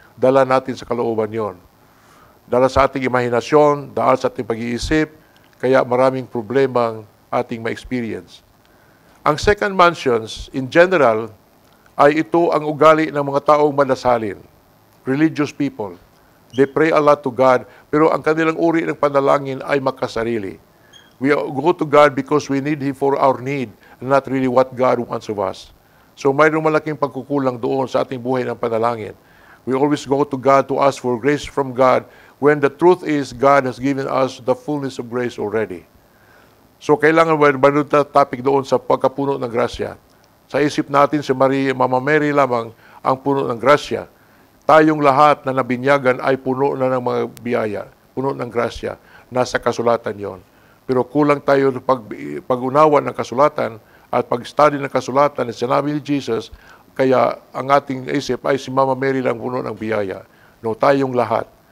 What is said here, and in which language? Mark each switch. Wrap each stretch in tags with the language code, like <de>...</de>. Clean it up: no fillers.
<tl>Dala natin sa kalooban yon. Dala sa ating imahinasyon, dahil sa ating pag-iisip, kaya maraming problemang ating ma-experience. Ang</tl> <en>second mansions, in general,</en> <tl>ay ito ang ugali ng mga taong madasalin,</tl> <en>religious people. They pray a lot to God,</en> <tl>pero ang kanilang uri ng panalangin ay makasarili.</tl> <en>We go to God because we need Him for our need, and not really what God wants of us.</en> <tl>So mayroong malaking pagkukulang doon sa ating buhay ng panalangin.</tl> <en>We always go to God to ask for grace from God, when the truth is God has given us the fullness of grace already.</en> <tl>So, kailangan ba topic doon sa pagkapuno ng grasya? Sa isip natin, si Mama Mary lamang ang puno ng grasya. Tayong lahat na nabinyagan ay puno na ng mga biyaya, puno ng grasya. Nasa kasulatan yon. Pero kulang tayo sa pag-unawa ng kasulatan at pag-study ng kasulatan na sinabi ni Jesus, kaya ang ating isip ay si Mama Mary lang puno ng biyaya. No, tayong lahat.</tl>